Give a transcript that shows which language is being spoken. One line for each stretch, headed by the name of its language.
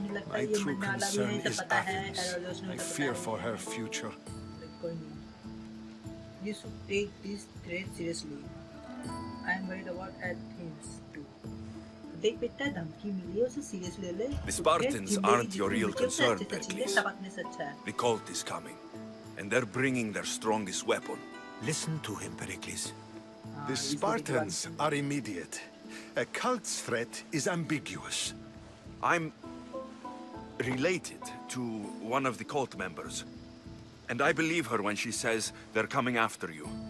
English: My true concern is Athens. I fear for her future. You should take this threat seriously. I am worried about Athens too.
Hindi: देख बेटा धमकी मिली है उसे seriously ले.
English: The Spartans aren't your real concern, Pericles. The cult is coming, and they're bringing their strongest weapon. Listen to him, Pericles. The Spartans are immediate. A cult's threat is ambiguous. I'm related to one of the cult members, and I believe her when she says they're coming after you.